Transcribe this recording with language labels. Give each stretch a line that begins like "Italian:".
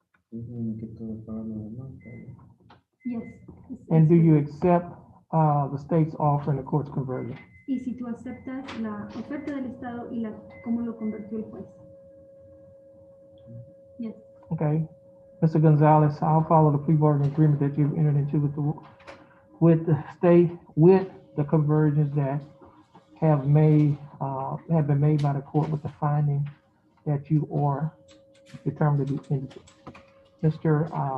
Spanish: Que todo pagar lo demás, pero-
English: Yes. And do you accept the state's offer and the court's conversion?
Spanish: Y si tú aceptas la oferta del Estado y cómo lo convirtió el juez.
English: Yes. Okay. Mr. Gonzalez, I'll follow the plea bargaining agreement that you've entered into with the state, with the conversions that have been made by the court with the finding that you are determined to be indigent. Mr.